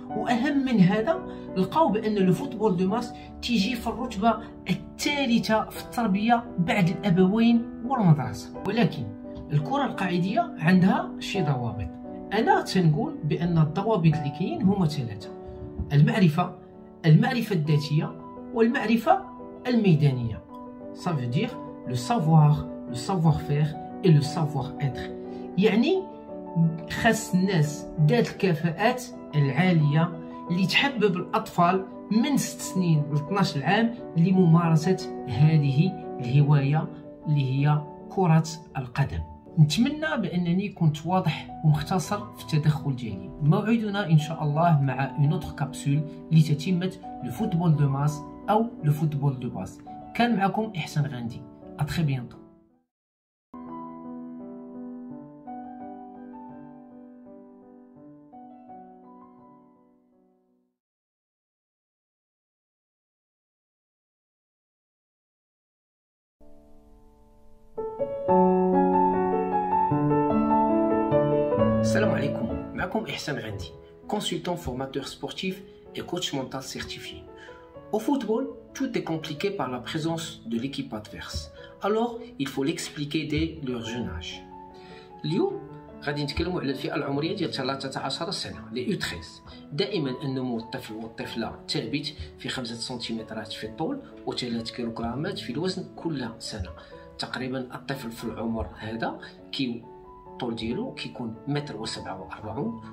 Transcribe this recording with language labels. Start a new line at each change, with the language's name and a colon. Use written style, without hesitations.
Arabic: واهم من هذا لقاو بان لو فوتبول دو ماس تيجي في الرتبه الثالثه في التربيه بعد الابوين والمدرسه. ولكن الكره القاعديه عندها شي ضوابط. انا تنقول بان الضوابط اللي كاين هما ثلاثه: المعرفه الذاتيه والمعرفه الميدانيه.
French: ça veut dire le savoir-faire et le savoir-être.
Arabic: يعني خاص الناس ذات الكفاءات العاليه اللي تحبب الاطفال من 6 سنين ل 12 عام لممارسه هذه الهوايه اللي هي كره القدم. نتمنى بانني كنت واضح ومختصر في التدخل ديالي. موعدنا ان شاء الله مع
French: اون اوتر كابسول
Arabic: لتتمه لو فوتبول دو ماس او لو فوتبول دو باس. كان معكم احسان غاندي.
French: ا تري بيانتو.
Arabic: Salam alaikum, معكم
French: إحسان غاندي, consultant formateur sportif et coach mental certifié. Au football, tout est compliqué par la présence de l'équipe adverse. Alors, il faut l'expliquer dès leur jeune âge.
Arabic: اليوم غادي نتكلموا على الفئة العمرية ديال 13 سنة لي U13. دائما النمو الطفل والطفلة ثابت في 5 سنتيمترات في الطول و3 كيلوغرامات في الوزن كل سنة. تقريبا الطفل في العمر هذا الطول ديالو كيكون 1.47 متر.